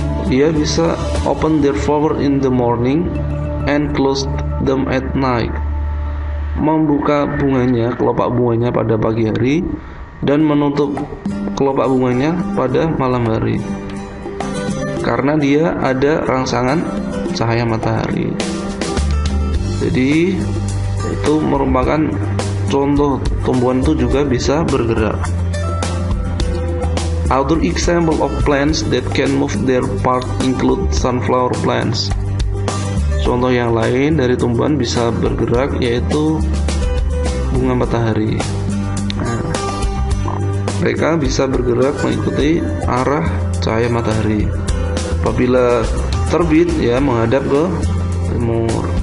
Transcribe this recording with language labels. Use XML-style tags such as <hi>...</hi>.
<id>Dia bisa</id> <en>open their flower in the morning and close them at night.</en> <id>Membuka bunganya, kelopak bunganya pada pagi hari dan menutup kelopak bunganya pada malam hari. Karena dia ada rangsangan cahaya matahari. Jadi itu merupakan contoh tumbuhan itu juga bisa bergerak.</id> <en>Other example of plants that can move their part include sunflower plants.</en> <id>Contoh yang lain dari tumbuhan bisa bergerak yaitu bunga matahari. Mereka bisa bergerak mengikuti arah cahaya matahari. Apabila terbit ya menghadap ke timur.</id>